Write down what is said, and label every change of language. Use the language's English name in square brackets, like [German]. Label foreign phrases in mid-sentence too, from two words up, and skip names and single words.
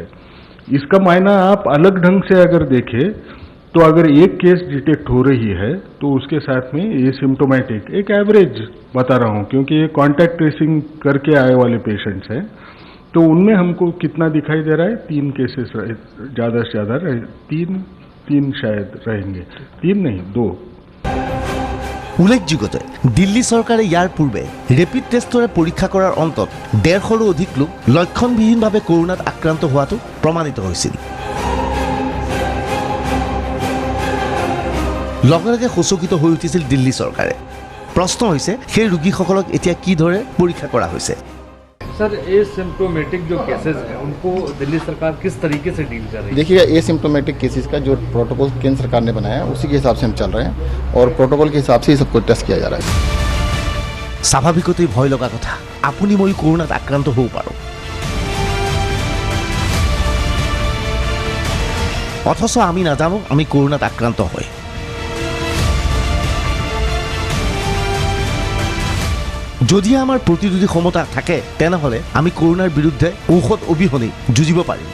[Hindi] इसका मायना आप अलग ढंग से अगर देखें तो अगर एक केस डिटेक्ट हो रही है तो उसके साथ में एसिम्प्टोमेटिक, एक एवरेज बता रहा हूँ क्योंकि ये [English] contact tracing [Hindi] करके आए वाले पेशेंट्स हैं, तो उनमें हमको कितना दिखाई दे रहा है 3 केसेस ज़्यादा से ज़्यादा तीन शायद रहेंगे, 3 नहीं 2। [Assamese] উল্লেখযোগ্য যে দিল্লী চৰকাৰে ইয়াৰ পূৰ্বে ৰেপিড টেষ্টৰে পৰীক্ষা কৰাৰ অন্তত 150ৰো অধিক লোক লক্ষণবিহীনভাৱে কৰোনাত আক্ৰান্ত হোৱাটো প্ৰমাণিত হৈছিল। লগে লগে সচকিত হৈ উঠিছিল দিল্লী চৰকাৰে। প্ৰশ্ন হৈছে সেই ৰোগীসকলক এতিয়া কি ধৰে পৰীক্ষা কৰা হৈছে। [Hindi] सर एसिम्प्टोमेटिक जो केसेस हैं उनको दिल्ली सरकार किस तरीके से डील कर रही है? देखिए एसिम्प्टोमेटिक केसेस का जो प्रोटोकॉल केंद्र सरकार ने बनाया है उसी के हिसाब से हम चल रहे हैं और प्रोटोकॉल के हिसाब से ही सबको टेस्ट किया जा रहा है। [Assamese] স্বাভাৱিকতেই ভয় লগা কথা, আপুনি মই কৰোনাত আক্ৰান্ত হ'ব পাৰোঁ। অথচ আমি নাজানো আমি কৰোনাত আক্ৰান্ত হয়। যদি আমাৰ প্ৰতিৰোধী ক্ষমতা থাকে তেনেহ'লে আমি কৰোনাৰ বিৰুদ্ধে ঔষধ অবিহনে যুঁজিব পাৰিম।